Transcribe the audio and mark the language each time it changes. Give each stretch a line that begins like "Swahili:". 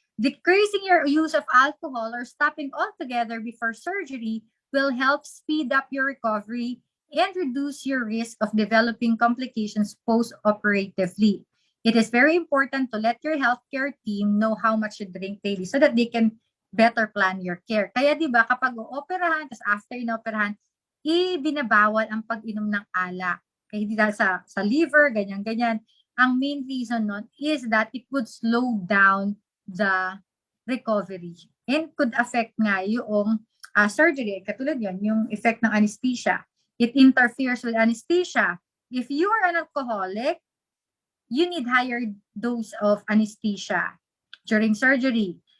English: Decreasing your use of alcohol or stopping altogether before surgery will help speed up your recovery and reduce your risk of developing complications post-operatively. It is very important to let your healthcare team know how much you drink daily so that they can better plan your care.
Filipino: Kaya 'di ba kapag ooperahan, tapos after inoperahan, ibinabawal ang pag-inom ng alak. Kaya hindi dahil sa liver, ganyan-ganyan. Ang main reason nun
English: is that it would slow down the recovery and could affect
Filipino: nga yung
English: surgery.
Filipino: Katulad yun, yung
English: effect ng anesthesia. It interferes with anesthesia. If you are an alcoholic, you need higher dose of anesthesia during surgery.